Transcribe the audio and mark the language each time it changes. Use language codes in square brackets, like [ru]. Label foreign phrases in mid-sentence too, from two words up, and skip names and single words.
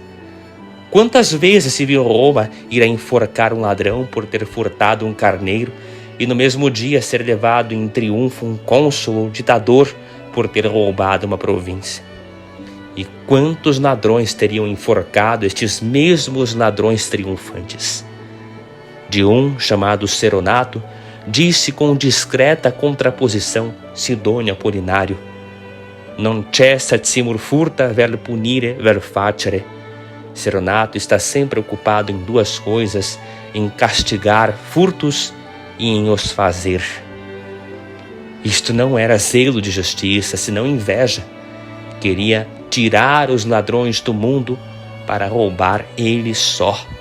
[pt] Quantas vezes se viu Roma ir a enforcar um ladrão por ter furtado um carneiro e no mesmo dia ser levado em triunfo um cônsul ou ditador por ter roubado uma província? E quantos ladrões teriam enforcado estes mesmos ladrões triunfantes? De um, chamado Seronato, disse com discreta contraposição Sidônio Apolinário: [la] Non cessat simul furta vel punire vel facere. [pt] Seronato está sempre ocupado em duas coisas, em castigar furtos e em os fazer. Isto não era zelo de justiça, senão inveja. Queria tirar os ladrões do mundo para roubar ele só.